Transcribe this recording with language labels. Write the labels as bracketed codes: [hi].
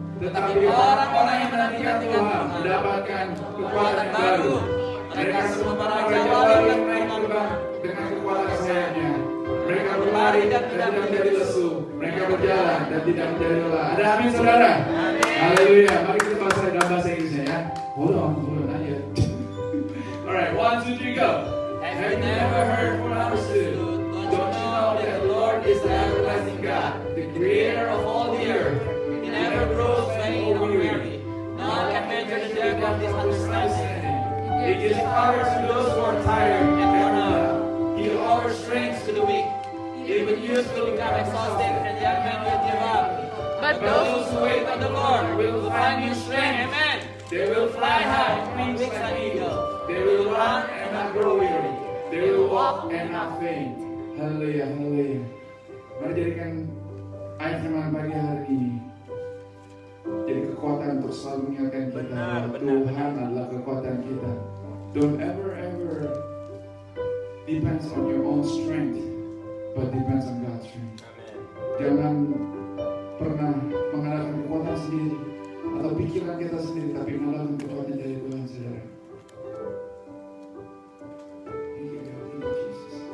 [id] Tetapi orang-orang yang menantikan Tuhan mendapatkan kekuatan baru. Mereka semua para jawab yang naik terbang dengan kekuatan sayapnya. Mereka berlari dan tidak menjadi lesu. Mereka berjalan dan tidak menjadi lelah. Ada amin saudara? Haleluya. Mari kita bahasa dalam bahasa Inggrisnya ya. [en] Hold on aja. Alright, 1, 2, 3, go. Have you never heard or understood? Don't you know that the Lord is the everlasting God, the creator of all the earth? He never grows faint or weary. None can measure the depth of his understanding. He gives power to those who are tired and worn out. He offers strength to the weak. Even youth will become exhausted and young men will give up. But those who wait on the Lord will find new strength. Amen. They will fly high on wings like eagles. They will run and not grow weary. They will walk and not faint. Haleluya, haleluya. [id] Mari jadikan ayat firman pagi hari ini jadi kekuatan untuk selalu mengingatkan kita bahwa Tuhan adalah kekuatan kita. [en] Don't ever depends on your own strength, but depends on God's strength. [id] Jangan pernah mengandalkan kekuatan sendiri atau pikiran kita sendiri, tapi mengandalkan kekuatan dari Tuhan, saudara. [en] Thank you, God. Thank you, Jesus.